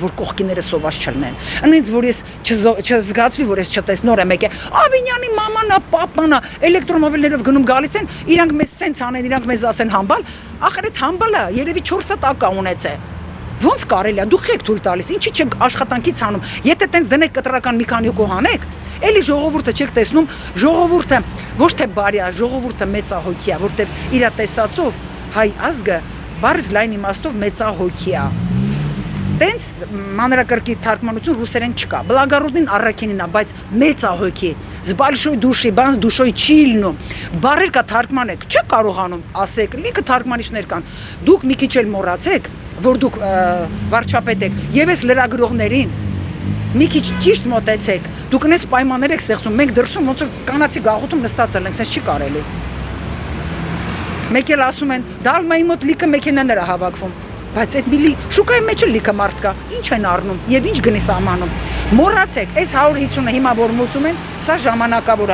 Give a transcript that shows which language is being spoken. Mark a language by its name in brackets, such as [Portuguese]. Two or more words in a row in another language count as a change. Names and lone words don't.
[Armenian] որ կողքիները սոված չլինեն։ Անենց որ ես չզգացվի, որ ես չտես նոր եմ եկե։ Ավինյանի մամանա, պապանա, էլեկտրոմոբիլներով գնում գալիս են, իրանք մեզ սենց անեն, իրանք մեզ ասեն համբալ, ախր այդ համբալը երևի 4 հատ ակա ունեցե։ Ոնց կարելի է, դուք եք թույլ տալիս, ինչի չեք աշխատանքից անում։ Եթե տենց դնեք կտրական մի քանի օկո հանեք, էլի ժողովուրդը չեք տեսնում, ժողովուրդը ոչ թե բարի է, ժողովուրդը մեծահոգի է, որտեվ իր տեսածով հայ ազգը բարձ լայն իմաստով մեծահոգի է։ Տենց մանրակրկիտ թարգմանություն ռուսերեն չկա։ Բլագարուդին առաքինին է, բայց մեծահոգի։ [Russian] С большой души, [Armenian] բան դուշոյ չի լինում։ Բարեր կա թարգմանեք, չեք կարողանում ասեք, լիքը թարգմանիչներ կան։ Դուք մի քիչ էլ մոռացեք, որ դուք վարչապետ եք, եւ այս լրագրողներին մի քիչ ճիշտ մոտեցեք։ Դուք այնպես պայմաններ եք ստեղծում, մենք դրսում ոնց որ կանացի գաղութում նստած ենք, sense չի կարելի։ Մեկ էլ ասում են, դալմայի մոտ լիքը մեքենաներ է հավաքվում, բայց այդ միլի շուկայի մեջ էլ լիքը մարդ կա, ինչ են առնում եւ ինչ գնի սահմանում։ Մոռացեք, այս 150-ը հիմա որ մուսում են, սա ժամանակավոր